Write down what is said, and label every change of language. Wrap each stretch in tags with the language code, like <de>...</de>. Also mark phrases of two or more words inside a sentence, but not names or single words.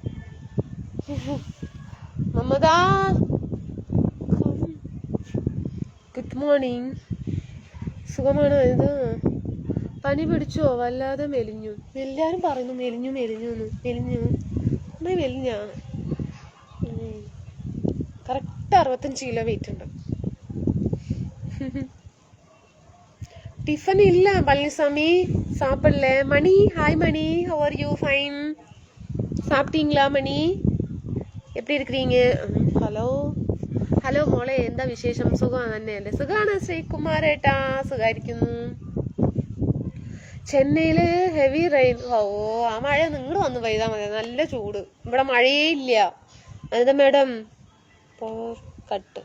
<ml>മമത,</ml> <en>good morning.</en> <ml>സുഖമാണോ? ഇത് പനി പിടിച്ചോ? വല്ലാതെ മെലിഞ്ഞു. എല്ലാരും പറയുന്നു മെലിഞ്ഞു. മെലിഞ്ഞാ? കറക്റ്റ് 65 കിലോ വെയിറ്റ് ഉണ്ട്.</ml> <ta>டிஃபன் இல்ல பழனிசாமி, சாப்பிடல. மணி, ஹாய் மணி,</ta> <en>how are you? fine.</en> <ta>சாப்பிட்டீங்களா மணி? எப்படி இருக்கிறீங்க?</ta> <ml>ഹലോ മോളെ, എന്താ വിശേഷം? സുഖം തന്നെയല്ലേ? സുഖാണ് ശ്രീകുമാരേട്ടാ, സുഖായിരിക്കുന്നു. ചെന്നൈയില്</ml> <en>heavy rain.</en> <ml>ഓ, ആ മഴ നിങ്ങൾ വന്ന് പെയ്താൽ മതി. നല്ല ചൂട്. ഇവിടെ മഴയേ ഇല്ല. അനിത മേഡം,</ml> <en>power cut.</en>